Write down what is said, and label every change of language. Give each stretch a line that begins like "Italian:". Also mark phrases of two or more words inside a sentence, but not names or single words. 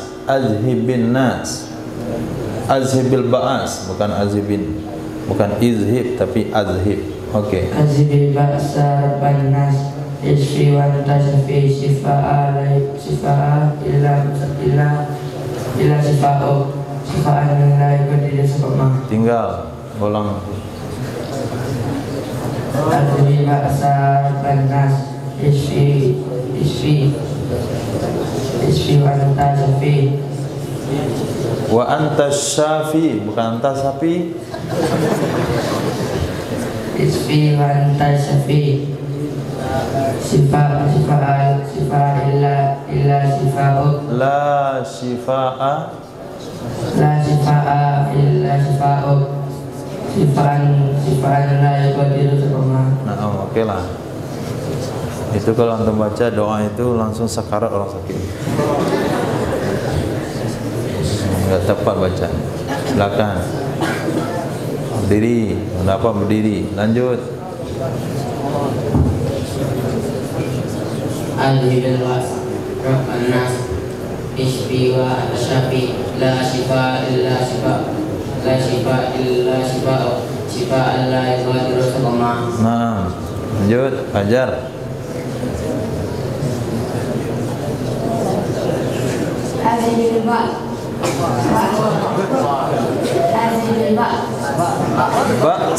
Arabic: أذهبن الناس, أذهب البأس,
Indonesian: bukan azhibin, bukan izhib tapi azhib. Oke.
Arabic: أذهب البأس ربّ الناس اشف وتشف شفاء إلا شفاؤ شفاء لا يغادر سقما.
Indonesian: Tinggal ulang.
Arabic: أذهب البأس ربّ الناس اشف و أنت الشافي. و أنت الشافي,
Indonesian: bukan anta sapi.
Arabic: اشف و أنت الشافي. شفاء إلا شفاؤ. لا شفاء إلا شفاؤ. شفاء لا يغادر سقما.
Indonesian: Nah, oke lah. Itu kalau antum baca doa itu langsung sakarat orang sakit. Enggak tepat baca. Silakan. Berdiri, kenapa berdiri? Lanjut.
Arabic: الهبل وس ربّ الناس اشب و شافي لا شفا إلا شفا لا شفا إلا شفا شفا الله يغادر سقما.
Indonesian: Nah, lanjut, ajar.
Arabic: أذهب البا أذهب البا' Ba's.